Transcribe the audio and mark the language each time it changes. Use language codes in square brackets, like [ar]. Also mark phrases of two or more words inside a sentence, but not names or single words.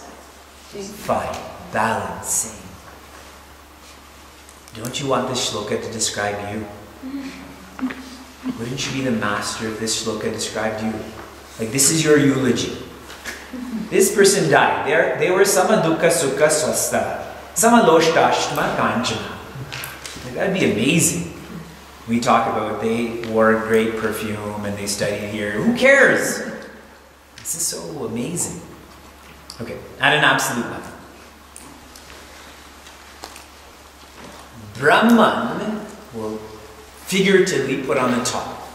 [en] Fine. Balancing. Don't you want this shloka to describe you? Wouldn't you be the master if this shloka described you? Like, this is your eulogy. This person died. They were [sa] sama dukkha sukha swasta. Sama loshtashtma kanchana. [en] Like, that'd be amazing. We talk about they wore great perfume and they studied here. Who cares? This is so amazing. Okay, at an absolute level. Brahman will figuratively put on the top.